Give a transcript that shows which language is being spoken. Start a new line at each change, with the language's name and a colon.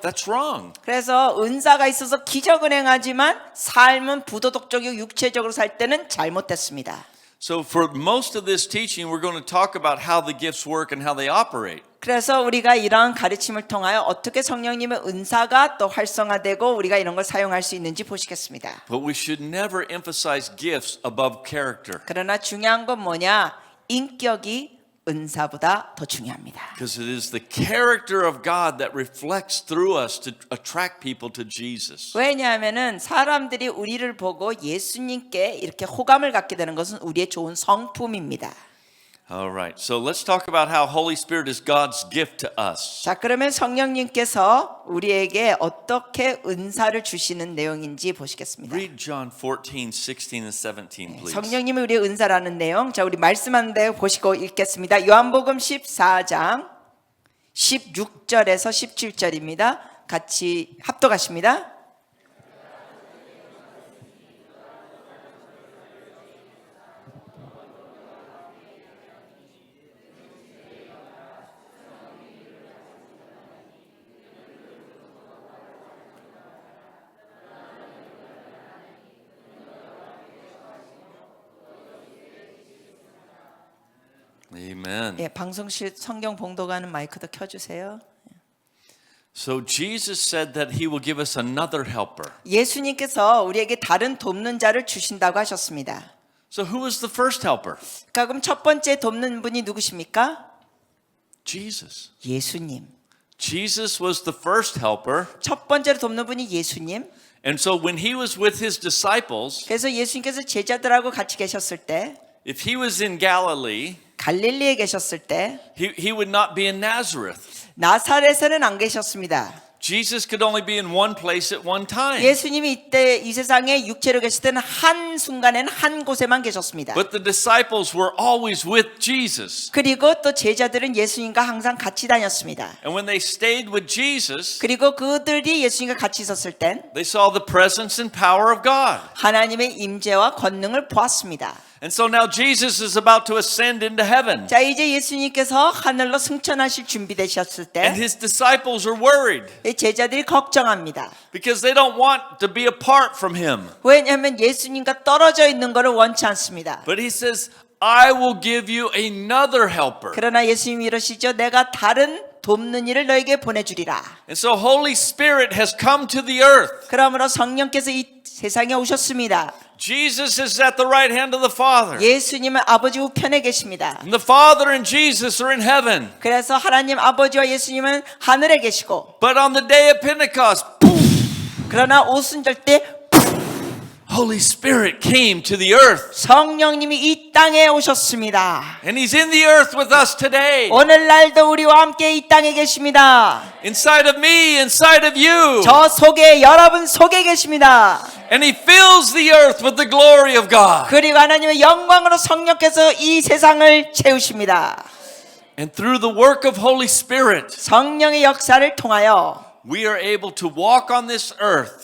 English: That's wrong.
Korean: 그래서 은사가 있어서 기적은 행하지만 삶은 부도덕적이고 육체적으로 살 때는 잘못됐습니다.
English: So for most of this teaching, we're going to talk about how the gifts work and how they operate.
Korean: 그래서 우리가 이러한 가르침을 통하여 어떻게 성령님의 은사가 또 활성화되고 우리가 이런 걸 사용할 수 있는지 보시겠습니다.
English: But we should never emphasize gifts above character.
Korean: 그러나 중요한 건 뭐냐? 인격이 은사보다 더 중요합니다.
English: Because it is the character of God that reflects through us to attract people to Jesus.
Korean: 왜냐하면은 사람들이 우리를 보고 예수님께 이렇게 호감을 갖게 되는 것은 우리의 좋은 성품입니다.
English: All right. So let's talk about how Holy Spirit is God's gift to us.
Korean: 자, 그러면 성령님께서 우리에게 어떻게 은사를 주시는 내용인지 보시겠습니다.
English: Read John 14, 16 and 17, please.
Korean: 성령님이 우리의 은사라는 내용, 자, 우리 말씀하는 데 보시고 읽겠습니다. 요한복음 14장 16절에서 17절입니다. 같이 합독하십니다.
English: Amen.
Korean: 예, 방송실 성경 봉독하는 마이크도 켜주세요.
English: So Jesus said that he will give us another helper.
Korean: 예수님께서 우리에게 다른 돕는 자를 주신다고 하셨습니다.
English: So who was the first helper?
Korean: 그럼 첫 번째 돕는 분이 누구십니까?
English: Jesus.
Korean: 예수님.
English: Jesus was the first helper.
Korean: 첫 번째로 돕는 분이 예수님.
English: And so when he was with his disciples,
Korean: 그래서 예수님께서 제자들하고 같이 계셨을 때,
English: if he was in Galilee,
Korean: 갈릴리에 계셨을 때,
English: he would not be in Nazareth.
Korean: 나사렛에는 안 계셨습니다.
English: Jesus could only be in one place at one time.
Korean: 예수님이 이때 이 세상에 육체로 계실 때는 한 순간에는 한 곳에만 계셨습니다.
English: But the disciples were always with Jesus.
Korean: 그리고 또 제자들은 예수님과 항상 같이 다녔습니다.
English: And when they stayed with Jesus,
Korean: 그리고 그들이 예수님과 같이 있었을 땐
English: they saw the presence and power of God.
Korean: 하나님의 임재와 권능을 보았습니다.
English: And so now Jesus is about to ascend into heaven.
Korean: 자, 이제 예수님께서 하늘로 승천하실 준비되셨을 때
English: And his disciples are worried
Korean: 이 제자들이 걱정합니다.
English: because they don't want to be apart from him.
Korean: 왜냐하면 예수님과 떨어져 있는 것을 원치 않습니다.
English: But he says, I will give you another helper.
Korean: 그러나 예수님이 이러시죠. 내가 다른 돕는 이를 너에게 보내주리라.
English: And so Holy Spirit has come to the earth.
Korean: 그러므로 성령께서 이 세상에 오셨습니다.
English: Jesus is at the right hand of the Father.
Korean: 예수님은 아버지 우편에 계십니다.
English: And the Father and Jesus are in heaven.
Korean: 그래서 하나님 아버지와 예수님은 하늘에 계시고
English: But on the day of Pentecost,
Korean: 그러나 오순절 때
English: Holy Spirit came to the earth.
Korean: 성령님이 이 땅에 오셨습니다.
English: And he's in the earth with us today.
Korean: 오늘날도 우리와 함께 이 땅에 계십니다.
English: Inside of me, inside of you.
Korean: 저 속에 여러분 속에 계십니다.
English: And he fills the earth with the glory of God.
Korean: 그리고 하나님의 영광으로 성령께서 이 세상을 채우십니다.
English: And through the work of Holy Spirit,
Korean: 성령의 역사를 통하여
English: we are able to walk on this earth